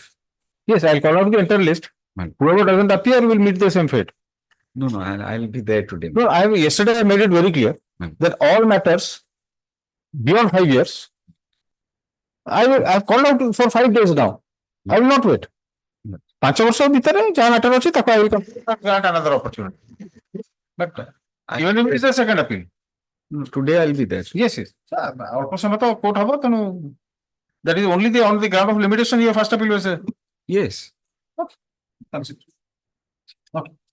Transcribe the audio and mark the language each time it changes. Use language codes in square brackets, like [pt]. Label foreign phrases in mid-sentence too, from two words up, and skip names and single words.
[en] Yes, I'll call out the entire list. Whoever doesn't appear will meet the same fate. No, I'll be there today. No, yesterday I made it very clear that all matters beyond 5 years, I've called out for 5 days now. I will not wait. [or] 5 ବର୍ଷ ଭିତରେ ଯାହା matter ଅଛି ତାକୁ [en] I will grant another opportunity. But even if it is a second appeal. No, today I'll be there. Yes. [or] ଅଳ୍ପ ସମୟ ତ କୋର୍ଟ ହବ ତେଣୁ [en] that is only on the ground of limitation your first appeal was Yes. Okay.